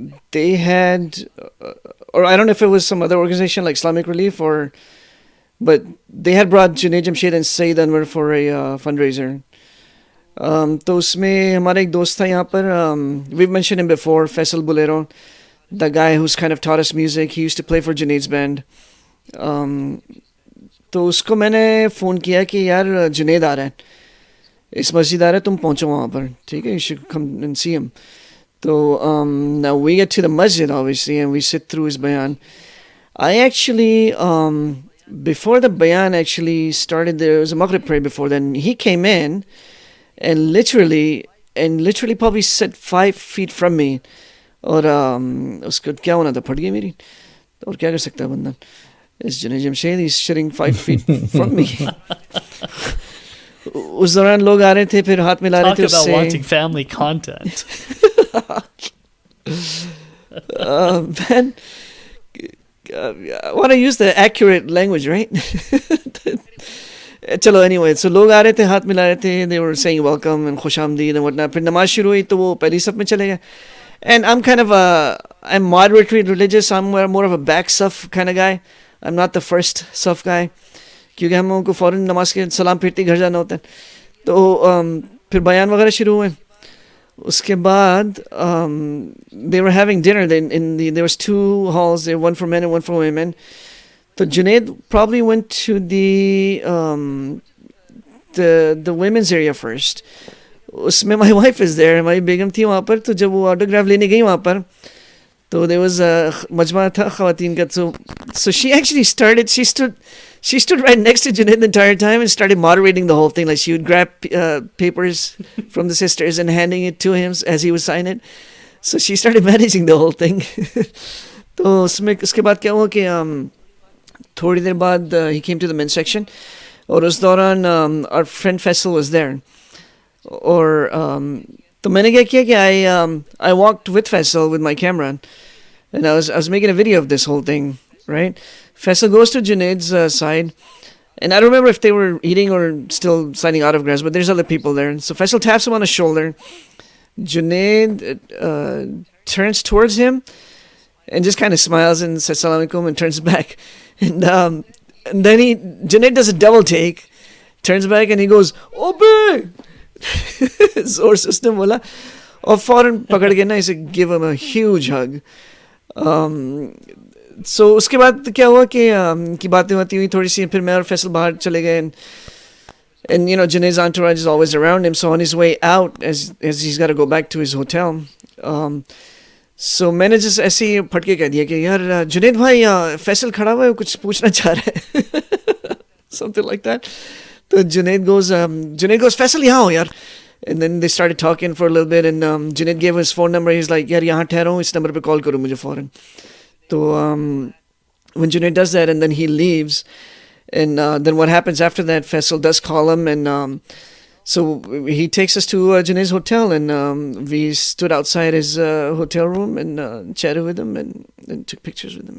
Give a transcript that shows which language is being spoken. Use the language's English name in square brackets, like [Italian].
[English] They had, or I don't know if it was some other organization like Islamic Relief, but they had brought Junaid Jamshed and Saeed Anwar for a fundraiser. [Hindi] तो उसमें हमारा एक दोस्त था यहाँ पर, [English] we've mentioned him before, Faisal Bulero, the guy who's kind of taught us music. He used to play for Junaid's band. [Hindi] तो उसको मैंने फ़ोन किया कि यार जुनैद आ रहा है, इस मस्जिद आ रहा है, तुम पहुँचो वहाँ पर, ठीक है, [English] you should come and see him. So now we get to the masjid, obviously, and we sit through his bayan. I actually, before the bayan actually started, there was a Maghrib prayer before then. He came in and literally probably sat 5 feet from me. [Hindi] और उसको क्या होना था, फट गई मेरी, और क्या कर सकता है बंदा. [English] It's Junaid Jamshed, he's sitting 5 feet from me. [Hindi] उस दौरान लोग आ रहे थे, फिर हाथ मिला रहे थे उससे. [English] Talk about wanting family content. Man, I want to use the accurate language, right? [Hindi] चलो, [English] anyway, so [Hindi] लोग आ रहे थे, हाथ मिला रहे थे, [English] they were saying welcome and [Hindi] खुश आमदीद [English] and whatnot. [Hindi] फिर नमाज शुरू हुई तो वो पहली सफ में चले गए. [English] And I'm kind of I'm moderately religious. I'm more of a back saf kind of guy. I'm not the first saf guy. [Hindi] क्योंकि हम लोगों को फ़ौरन नमाज के सलाम फिरते घर जाना होता है. तो फिर बयान वगैरह शुरू हुए. उसके बाद [English] they were having dinner. There was 2 halls there, one for men and one for women. So Junaid probably went to the women's area first. [Hindi] उसमें [English] my wife is there, [Hindi] हमारी बेगम थी वहाँ पर. तो जब वो ऑटोग्राफ लेने गई वहाँ पर, तो [English] there was [Hindi] a मजमा था ख़वातीन का. [English] So she actually started. She stood right next to Junaid the entire time and started moderating the whole thing. Like she would grab papers from the sisters and handing it to him as he would sign it. So she started managing the whole thing. [Hindi] तो उसके बाद क्या हुआ कि थोड़ी देर बाद [English] he came to the men's section. [Hindi] और उस दौरान [English] our friend Faisal was there. [Hindi] और तो मैंने क्या किया कि [English] I walked with Faisal with my camera, and I was making a video of this whole thing, right? Faisal goes to Junaid's side, and I don't remember if they were eating or still signing autographs, but there's other people there. So Faisal taps him on the shoulder. Junaid turns towards him and just kind of smiles and says Assalamu alaikum and turns back. And then Junaid does a double take, turns back, and he goes, Obe! [Hindi] Zor se usne bola. और फौरन पकड़ के ना इसे [English] give him a huge hug. [Hindi] So उसके बाद क्या हुआ कि बातें होती हुई थोड़ी सी, फिर मैं और फैसल बाहर चले गए. [English] And you know, Junaid's entourage is always around him, so on his way out, as he's got to go back to his hotel, so मैंने just [Hindi] ऐसे ही फटके कह दिया कि यार जुनैद भाई फैसल खड़ा हुआ है, कुछ पूछना चाह रहा है. [English] something like that. So Junaid goes, Faisal, [Hindi] यहाँ हो यार. [English] And then they started talking for a little bit, and Junaid gave his phone number. He's like, [Hindi] यार यहाँ ठहरा हूँ, इस number पे call करो मुझे फौरन. [English] So when Junaid does that, and then he leaves, and then what happens after that? Faisal does call him, and so he takes us to Junaid's hotel, and we stood outside his hotel room and chatted with him, and took pictures with him.